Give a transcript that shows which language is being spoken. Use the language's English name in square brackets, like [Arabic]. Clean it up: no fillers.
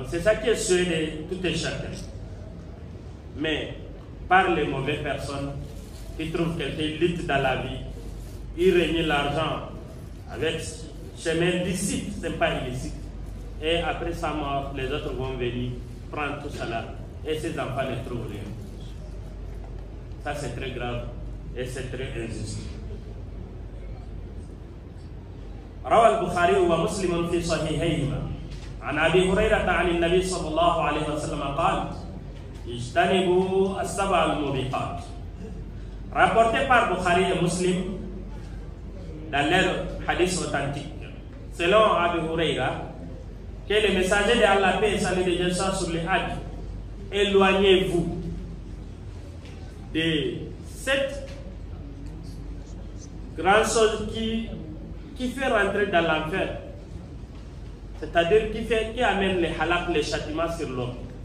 [French] Donc c'est ça qui est souhaité de tout et chacun. Mais par les mauvaises personnes qui trouvent quelqu'un lutte dans la vie, ils réunissent l'argent avec chemin licite, ce n'est pas illicite. Et après sa mort, les autres vont venir prendre tout cela et ces enfants ne trouvent rien. Ça c'est très grave et c'est très injuste. [Arabic] روى البخاري ومسلم في صحيحيهما عن أبي هريرة عن النبي صلى الله عليه وسلم قال اجتنبوا السبع الموبقات. [French] Rapporté par Bukhari et Muslim dans leur hadith authentique, selon Abu Huraira, que le messager de Allah, paix et salut de Dieu soit sur les hadiths, éloignez-vous de cette grande chose qui fait rentrer dans l'enfer, c'est-à-dire qui amène les halak, les châtiments sur l'homme.